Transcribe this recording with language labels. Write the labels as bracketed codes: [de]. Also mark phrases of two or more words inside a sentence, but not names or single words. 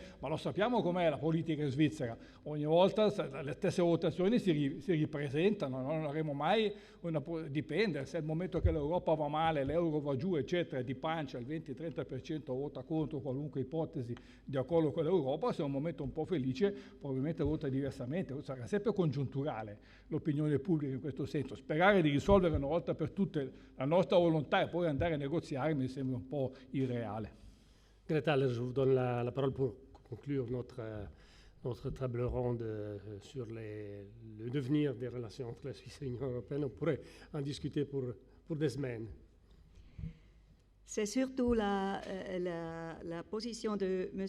[it] ma lo sappiamo com'è la politica in Svizzera, ogni volta le stesse votazioni si ripresentano, non avremo mai dipende, se al momento che l'Europa va male, l'euro va giù eccetera, di pancia il 20-30% vota contro qualunque ipotesi di accordo con l'Europa, se è un momento un po' felice probabilmente vota diversamente, sarà sempre congiunturale l'opinione pubblica in questo senso, sperare di risolvere una volta per tutte la nostra volontà e poi andare a negoziare mi sembra un po' irréal. [fr] Greta, je vous donne la parole pour conclure notre table ronde sur le devenir des relations entre la Suisse et l'Union européenne. On pourrait en discuter pour des semaines. C'est surtout la position de M.